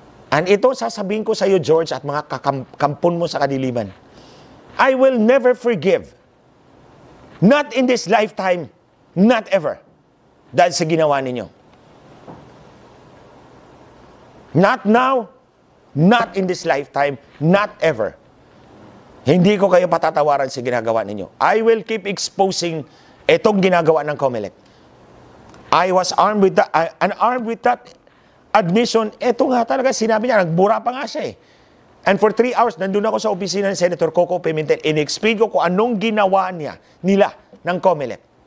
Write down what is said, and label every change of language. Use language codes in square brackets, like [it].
[tl] And ito sasabihin ko sa iyo, George, at mga kampon mo sa kadiliman. [en] I will never forgive. Not in this lifetime, not ever. [tl] Dahil sa ginawa ninyo. [en] Not now, not in this lifetime, not ever. [tl] Hindi ko kayo patatawaran sa ginagawa ninyo. [en] I will keep exposing [tl] itong ginagawa ng Comelec. [en] I was armed with that, admission. [tl] Ito nga talaga, sinabi niya, nagbura pa nga siya eh. [en] And for 3 hours, [tl] nandun ako sa opisina ng Senator Coco Pimentel. In-explain ko kung anong ginawa nila ng Comelec.